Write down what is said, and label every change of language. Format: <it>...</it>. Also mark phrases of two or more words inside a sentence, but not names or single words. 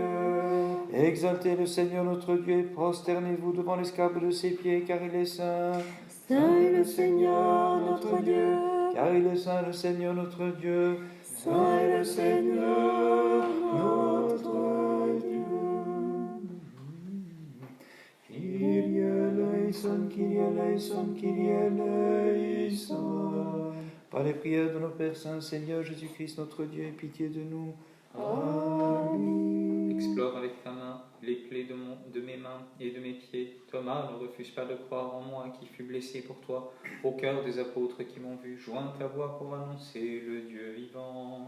<fr>Exaltez le Seigneur notre Dieu et prosternez-vous devant l'escarpe de ses pieds, car il est saint. Saint est le Seigneur notre Dieu. Car il est saint le Seigneur notre Dieu. Saint est le Seigneur notre Dieu.</fr> <el>Κύριε ελέησον, Κύριε ελέησον, Κύριε ελέησον.</el> <fr>Par les prières de nos Pères Saints, Seigneur Jésus-Christ notre Dieu, aie pitié de nous. Amen. Explore avec ta main les plaies de mes mains et de mes pieds. Thomas, ne refuse pas de croire en moi qui fus blessé pour toi. Au cœur des apôtres qui m'ont vu, joins ta voix pour annoncer le Dieu vivant.</fr>